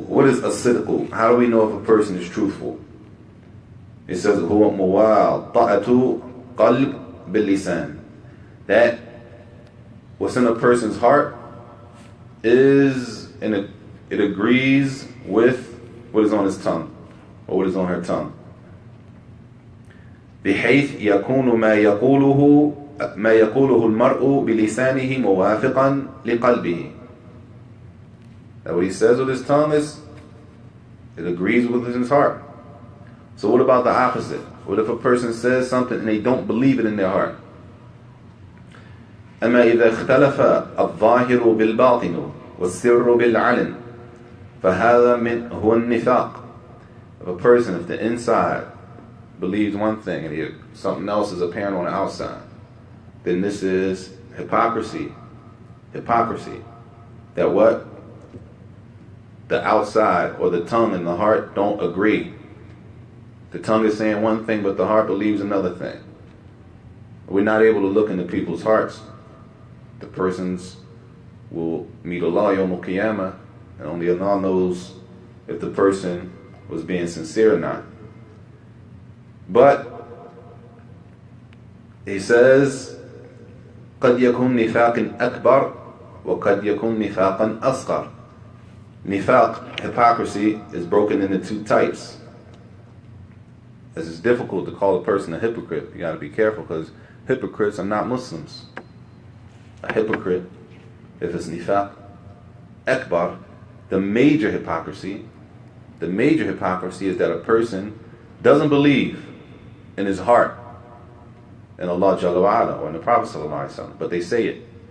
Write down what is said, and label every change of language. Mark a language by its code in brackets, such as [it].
[en] What is as-sidqu? How do we know if a person is truthful? It says [ar] huwa muwata'atu qalb bil-lisan. [en] That what's in a person's heart is it agrees with what is on his tongue, or what is on her tongue. [ar] بحيث يكون ما يقوله المرء بلسانه موافقا لقلبه. [en] That what he says with his tongue is, it agrees with his heart. So what about the opposite? What if a person says something and they don't believe it in their heart? [ar] أما إذا اختلف الظاهر بالباطن والسر بالعلن فهذا هو النفاق. [en] If the inside believes one thing and something else is apparent on the outside, then this is hypocrisy. That what? The outside or the tongue and the heart don't agree. The tongue is saying one thing, but the heart believes another thing. We're not able to look into people's hearts. The persons will meet Allah Yawm al-Qiyamah, and only Allah knows if the person was being sincere or not. But he says, [ar] قد يكون نفاق أكبر وقد يكون نفاقا أصغر. [en] Nifaq, hypocrisy, is broken into two types. As it's difficult to call a person a hypocrite, you got to be careful, because hypocrites are not Muslims. A hypocrite, if it's nifaq akbar, the major hypocrisy is that a person doesn't believe in his heart in Allah Jalla wa Ala or in the Prophet Sallallahu Alaihi Wasallam, but they say it.